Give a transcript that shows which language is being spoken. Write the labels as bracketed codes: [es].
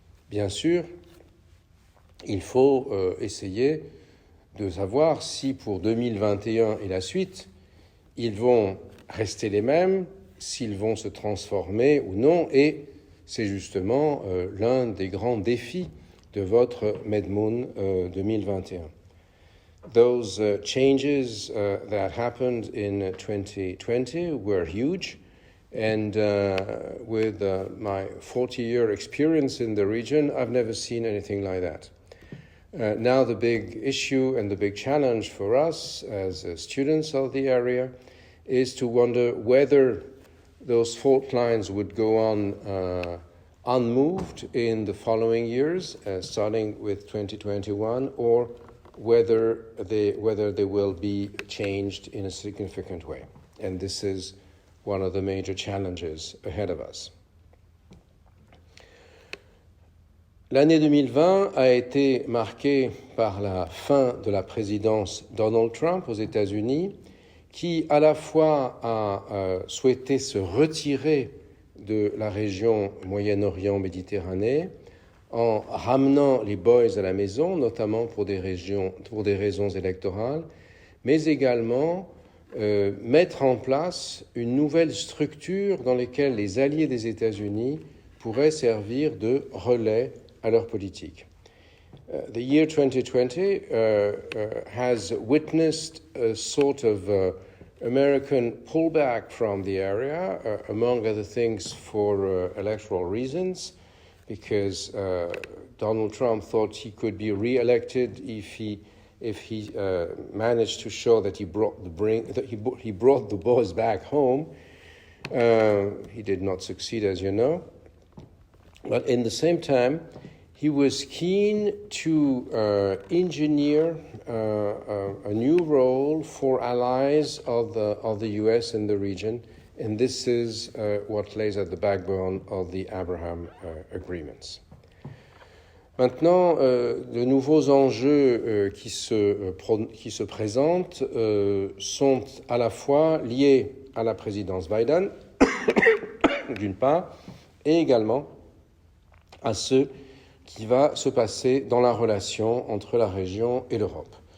[fr] Bien sûr, il faut essayer de savoir si pour 2021 et la suite, ils vont rester les mêmes, s'ils vont se transformer ou non, et c'est justement l'un des grands défis de votre Medmoon 2021. [en] Those changes that happened in 2020 were huge, and with my 40-year experience in the region, I've never seen anything like that. Now the big issue and the big challenge for us as students of the area is to wonder whether those fault lines would go on unmoved in the following years, starting with 2021, or whether they will be changed in a significant way. And this is one of the major challenges ahead of us. [fr] L'année 2020 a été marquée par la fin de la présidence Donald Trump aux États-Unis, qui à la fois a souhaité se retirer de la région Moyen-Orient-Méditerranée en ramenant les boys à la maison, notamment pour des raisons électorales, mais également mettre en place une nouvelle structure dans laquelle les alliés des États-Unis pourrait servir de relais à leur politique. [en] The year 2020 has witnessed a sort of American pullback from the area, among other things for electoral reasons, because Donald Trump thought he could be re-elected if he managed to show that he brought the boys back home. He did not succeed, as you know. But in the same time, he was keen to engineer a new role for allies of the U.S. in the region, and this is what lays at the backbone of the Abraham agreements. [fr] Maintenant, de nouveaux enjeux qui se présentent sont à la fois liés à la présidence Biden, d'une part, et également à ceux qui va se passer dans la relation entre la région et l'Europe.